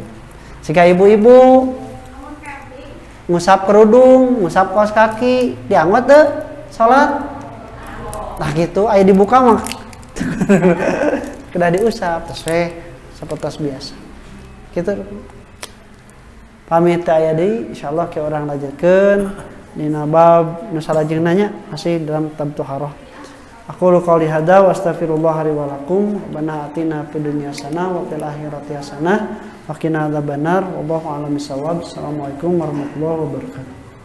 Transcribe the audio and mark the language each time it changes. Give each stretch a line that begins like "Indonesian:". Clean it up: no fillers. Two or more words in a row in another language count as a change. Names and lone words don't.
Sundanese: Jika ibu-ibu ngusap kerudung, ngusap kaos kaki, dianggot teu salat? nah gitu aya dibuka mah kedah diusap terus sapertos biasa gitu pamit aya deui insyaallah ke orang lanjutkeun dina bab nu salajengna nya
Indonesian: masih dalam tab taharah.
Arabic: أقول قولي هذا وأستغفر الله لي ولكم ربنا آتنا في الدنيا حسنة وفي الآخرة حسنة وقنا عذاب النار والله أعلم بالصواب. السلام عليكم ورحمة الله وبركاته.